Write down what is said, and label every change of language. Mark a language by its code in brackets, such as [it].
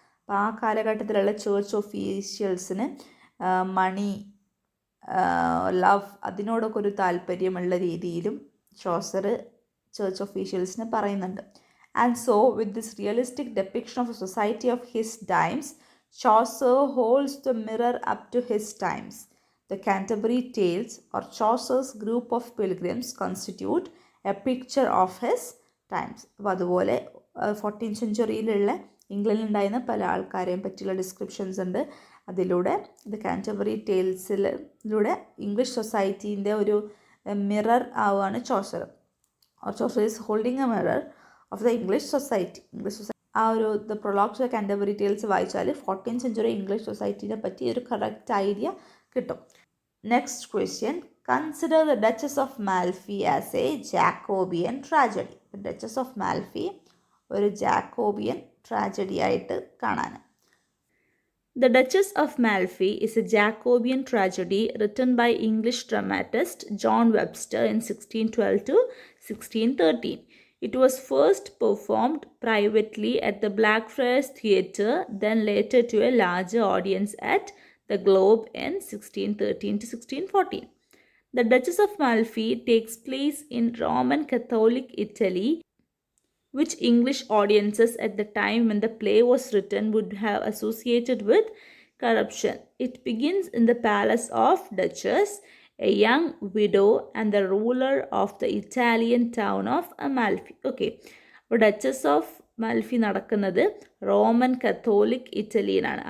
[ml] അപ്പോൾ ആ കാലഘട്ടത്തിലുള്ള ചേർച്ച് ഒഫീഷ്യൽസിന് മണി, ലവ്, അതിനോടൊക്കെ ഒരു താല്പര്യമുള്ള രീതിയിലും ചോസർ ചേർച്ച് ഒഫീഷ്യൽസിന് പറയുന്നുണ്ട്. [en] And so with this realistic depiction of a society of his times, Chaucer holds the mirror up to his times. The Canterbury Tales or Chaucer's group of pilgrims constitute a picture of his times. [ml] അപ്പോൾ അതുപോലെ 14th സെഞ്ച്വറിയിലുള്ള ഇംഗ്ലണ്ടിലുണ്ടായിരുന്ന പല ആൾക്കാരെയും പറ്റിയുള്ള descriptions ഉണ്ട്. അതിലൂടെ the Canterbury ടേൽസിലൂടെ English സൊസൈറ്റീൻ്റെ ഒരു mirror ആവുകയാണ് Chaucer. [en] Chaucer is holding a mirror of the English society. [ml] ആ ഒരു the prologue to the Canterbury tales വായിച്ചാൽ 14th സെഞ്ച്വറി ഇംഗ്ലീഷ് സൊസൈറ്റീനെ പറ്റി ഒരു കറക്റ്റ് ഐഡിയ കിട്ടും. [en] Next question, consider the Duchess of Malfi as a Jacobean tragedy. [ml] Duchess of മാൽഫി ഒരു Jacobian tragedy ആയിട്ട് കാണാൻ. [en] The Duchess of Malfi is a Jacobean tragedy written by English dramatist John Webster in 1612 to 1613. It was first performed privately at the Blackfriars Theatre, then later to a larger audience at the Globe in 1613 to 1614. The Duchess of Malfi takes place in Roman Catholic Italy, which English audiences at the time when the play was written would have associated with corruption. It begins in the palace of Duchess, a young widow and the ruler of the Italian town of Amalfi. [ml] Okay, അപ്പോൾ duchess of മാൽഫി നടക്കുന്നത് Roman Catholic ഇറ്റലിയിലാണ്.